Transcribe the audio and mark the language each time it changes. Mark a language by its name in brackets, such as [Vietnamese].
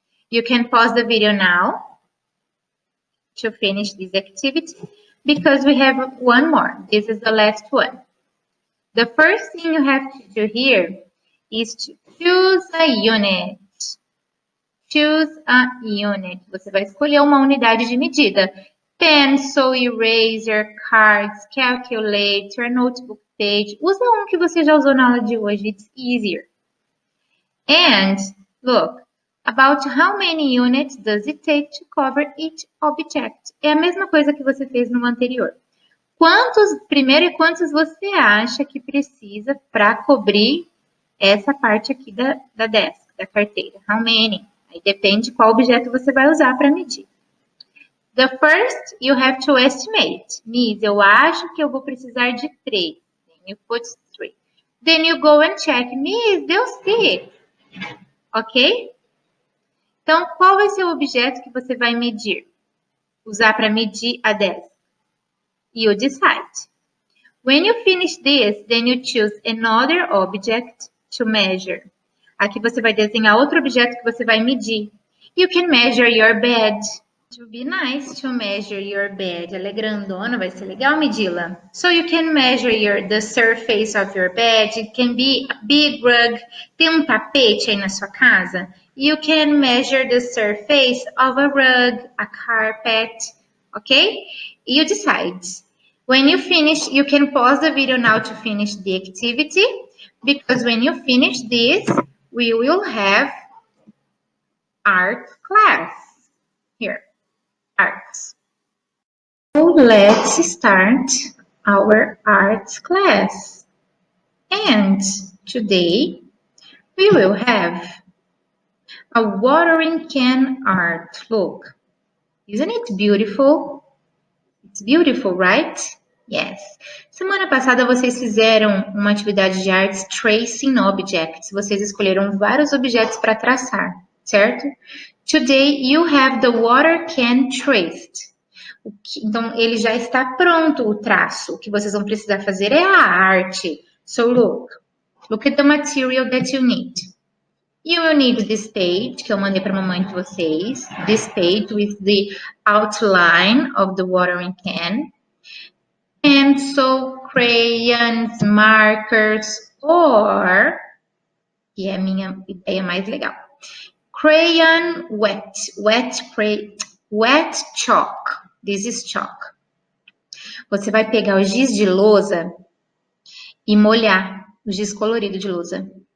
[English] You can pause the video now to finish this activity because we have one more. This is the last one. The first thing you have to do here is to choose a unit. Choose a unit. [Portuguese] Você vai escolher uma unidade de medida. [English] Pencil, eraser, cards, calculator, notebook page. [Portuguese] Usa um que você já usou na aula de hoje. [English] It's easier. And look. About how many units does it take to cover each object? [Portuguese] É a mesma coisa que você fez no anterior. Primeiro é quantos você acha que precisa para cobrir essa parte aqui da desk, da carteira? [English] How many? [Portuguese] Aí depende qual objeto você vai usar para medir. [English] The first, you have to estimate. [Portuguese] Miss, eu acho que eu vou precisar de 3. [English] Then you put 3. Then you go and check. [Portuguese] Miss, deu 6. Ok? Então, qual vai ser o objeto que você vai medir? Usar para medir a 10. [English] You decide. When you finish this, then you choose another object to measure. [Portuguese] Aqui você vai desenhar outro objeto que você vai medir. [English] You can measure your bed. It would be nice to measure your bed. [Portuguese] Ela é grandona, vai ser legal medi-la. [English] So you can measure the surface of your bed. It can be a big rug. [Portuguese] Tem tapete aí na sua casa? [English] You can measure the surface of a rug, a carpet. Okay? You decide. When you finish, you can pause the video now to finish the activity, because when you finish this, we will have art class. Here, arts. So let's start our arts class. And today, we will have a watering can art. Look, isn't it beautiful? It's beautiful, right? Yes. [Portuguese] Semana passada vocês fizeram uma atividade de artes [English] tracing objects. [Portuguese] Vocês escolheram vários objetos para traçar, certo? [English] Today you have the water can traced. [Portuguese] Então ele já está pronto o traço. O que vocês vão precisar fazer é a arte. [English] So look at the material that you need. You will need this page, [Portuguese] que eu mandei para a mamãe de vocês. [English] This page with the outline of the watering can. Pencil, crayons, markers, or, [Portuguese] que é a minha ideia mais legal, [English] crayon wet chalk. This is chalk. [Portuguese] Você vai pegar o giz de lousa e molhar o giz colorido de lousa.